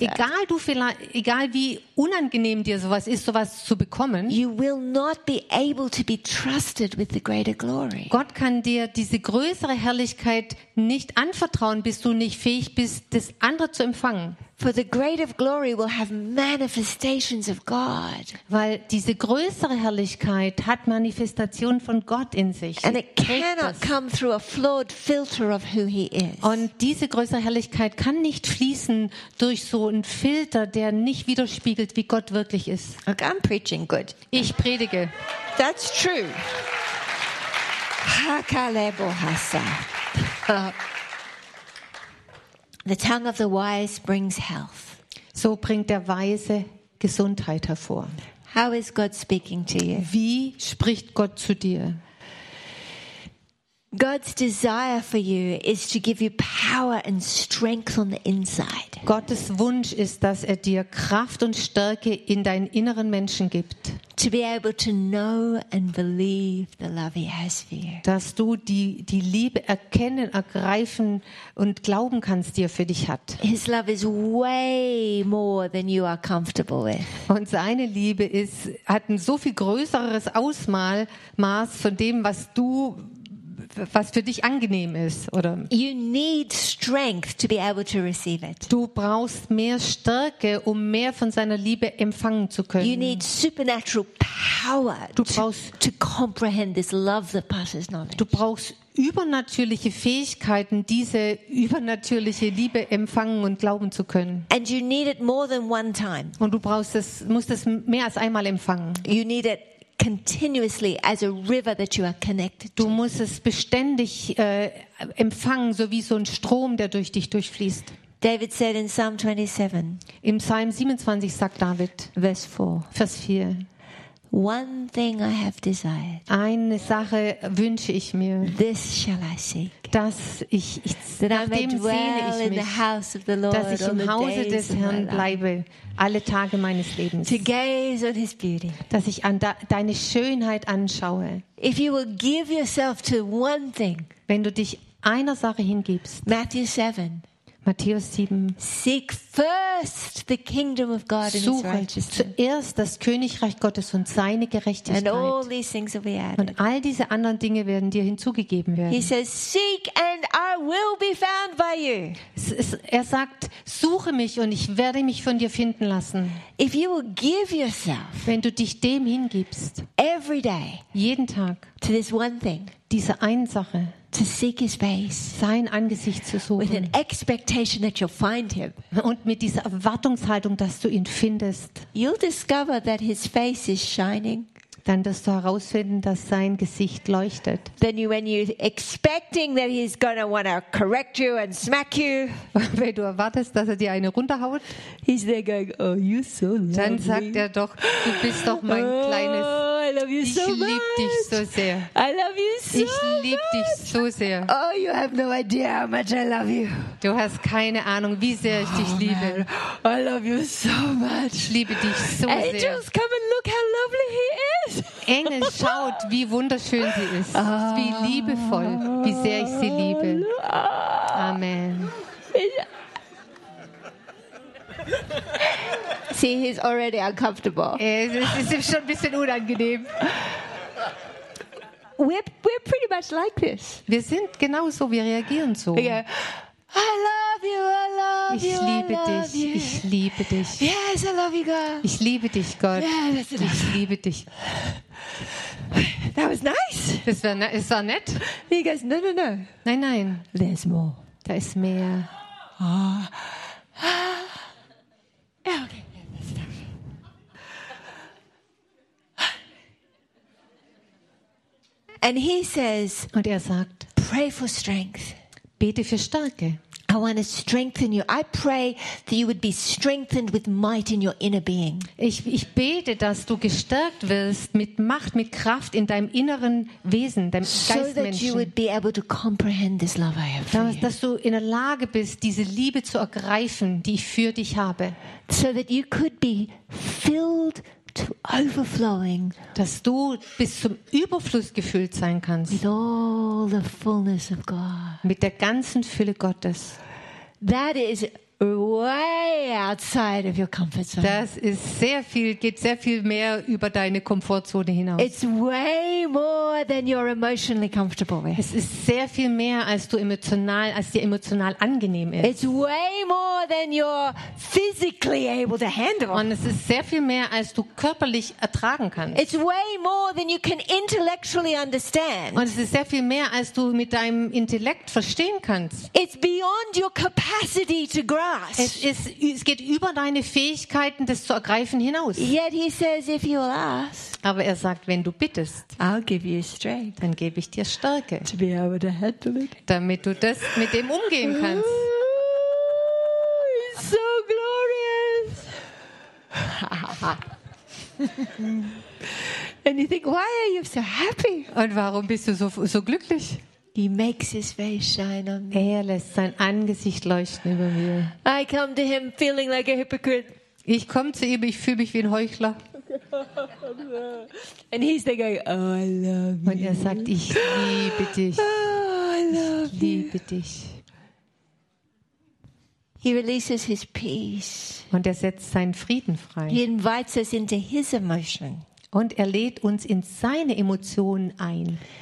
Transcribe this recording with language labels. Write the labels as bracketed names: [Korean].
[German] egal wie unangenehm dir sowas ist, sowas zu bekommen, [English] you will not be able to be trusted with the greater glory. [German] Gott kann dir diese größere Herrlichkeit nicht anvertrauen, bis du nicht fähig bist, das andere zu empfangen. [English] For the greater glory will have manifestations of God. [German] Weil diese größere Herrlichkeit hat Manifestation von Gott in sich. [English] And it cannot come through a flawed filter of who he is. [German] Und diese größere Herrlichkeit kann nicht fließen durch so einen Filter, der nicht widerspiegelt, wie Gott wirklich ist. [English] Okay, I'm preaching good. [German] Ich predige. [English] That's true. Hakalebo hasa. The tongue of the wise brings health. [German] So bringt der Weise Gesundheit hervor. [English] How is God speaking to you? [German] Wie spricht Gott zu dir? [English] God's desire for you is to give you power and strength on the inside. [German] Gottes Wunsch ist, dass er dir Kraft und Stärke in deinen inneren Menschen gibt. [English] To be able to know and believe the love he has for you. [German] Dass du die Liebe erkennen, ergreifen und glauben kannst, die er für dich hat. [English] His love is way more than you are comfortable with. [German] Und seine Liebe hat ein so viel größeres Ausmaß von dem, was du was für dich angenehm ist, oder? [English] You need strength to be able to receive it. [German] Du brauchst mehr Stärke, um mehr von seiner Liebe empfangen zu können. [English] You need supernatural power to comprehend this love that passes knowledge. [German] Du brauchst übernatürliche Fähigkeiten, diese übernatürliche Liebe empfangen und glauben zu können. [English] And you need it more than one time. [German] Und du brauchst es, musst es mehr als einmal empfangen. [English] You need it continuously as a river that you are connected to. [German] Du musst es beständig empfangen, so wie so ein Strom, der durch dich durchfließt. [English] David said in Psalm 27. [German] Im Psalm 27 sagt David, Vers 4. [English] One thing I have desired. [German] Eine Sache wünsche ich mir. [English] This shall I seek. [German] Dass ich, dass ich im Hause des Herrn bleibe, alle Tage meines Lebens. [English] To gaze on his beauty. [German] Dass ich an deine Schönheit anschaue. [English] If you will give yourself to one thing. [German] Wenn du dich einer Sache hingibst. Matthäus 7. [English] Seek first the kingdom of God and his righteousness. [German] Zuerst das Königreich Gottes und seine Gerechtigkeit. [English] And all these things will be added. [German] Und all diese anderen Dinge werden dir hinzugegeben werden. [English] He says, seek and I will be found by you. [German] Er sagt, suche mich und ich werde mich von dir finden lassen. [English] If you will give yourself, [German] wenn du dich dem hingibst, [English] every day, [German] jeden Tag, [English] to this one thing, [German] diese eine Sache, [English] to seek his face, [German] sein Angesicht zu suchen, [English] with an expectation that you'll find him, [German] und mit dieser Erwartungshaltung, dass du ihn findest, [English] you'll discover that his face is shining. [German] Dann wirst du herausfinden, dass sein Gesicht leuchtet. [English] Then you, when you're expecting that he's gonna wanna correct you and smack you, [German] wenn du erwartest, dass er dir eine runterhaut, [English] he's there going, oh, you're so lovely. [German] Dann sagt er doch, du bist doch mein kleines. [English] Oh, I love you so much. [German] Ich liebe dich so sehr. [English] I love you so much. [German] Ich liebe dich so sehr. [English] Oh, you have no idea how much I love you. [German] Du hast keine Ahnung, wie sehr ich dich liebe. [English] Man, I love you so much. [German] Ich liebe dich so [English] Angels, [German] sehr. [English] Angels, come and look how lovely he is. [German] Engel, schaut, wie wunderschön sie ist. Wie liebevoll, wie sehr ich sie liebe. [English] Amen. See, he's already uncomfortable. [German] Es ist schon ein bisschen unangenehm. [English] We're pretty much like this. [German] Wir sind genau so, wir reagieren so. [English] Yeah. I love you, I love [German] ich [English] you, [German] liebe [English] I love [German] dich, [English] you. [German] Ich liebe dich. [English] Yes, I love you, God. [German] Ich liebe dich, Gott. [English] Yeah, that's enough. [German] Ich liebe dich. [English] That was nice. [German] Das war nett. [English] He goes, no, no, no. [German] Nein, nein. [English] There's more. [German] Da ist mehr. Oh. [English] Yeah, okay. And he says, [German] und er sagt, [English] pray for strength. [German] Bete für Stärke. [English] I want to strengthen you. I pray that you would be strengthened with might in your inner being. [German] Ich bete, dass du gestärkt wirst mit Macht, mit Kraft in deinem inneren Wesen, deinem Geistmenschen. [English] So that you would be able to comprehend this love I have for you. [German] Dass du in der Lage bist, diese Liebe zu ergreifen, die ich für dich habe. [English] So that you could be filled to overflowing, [German] dass du bis zum Überfluss gefüllt sein kannst, [English] with all the fullness of God, [German] mit der ganzen Fülle Gottes. [English] That is way outside of your comfort zone. [German] Das ist sehr viel, geht sehr viel mehr über deine Komfortzone hinaus. [English] It's way more than you're emotionally comfortable with. [German] Es ist sehr viel mehr, als dir emotional angenehm ist. [English] It's way more than you're physically able to handle. [German] Und es ist sehr viel mehr, als du körperlich ertragen kannst. [English] It's way more than you can intellectually understand. [German] Und es ist sehr viel mehr, als du mit deinem Intellekt verstehen kannst. [English] It's beyond your capacity to grasp. [German] Es geht über deine Fähigkeiten, das zu ergreifen, hinaus. [English] Yet he says, if you will ask, [German] aber er sagt, wenn du bittest, [English] I'll give you strength, [German] dann gebe ich dir Stärke, [English] to be able to handle it, [German] damit du das mit dem umgehen kannst. [English] Oh, it's so glorious. And you think, why are you so happy? [German] Und warum bist du so glücklich? [English] He makes his face shine on me. [German] Er lässt sein Angesicht leuchten über mir. [English] I come to him feeling like a hypocrite. [German] Ich komme zu ihm, ich fühle mich wie ein Heuchler. [English] And he's there going, oh, I love you. [German] Und er sagt, ich liebe dich. [English] Oh, I love [German] you. Ich liebe dich. [English] He releases his peace. [German] Und er setzt seinen Frieden frei. [English] He invites us into his emotion. [German] Und er lädt uns in seine Emotionen ein.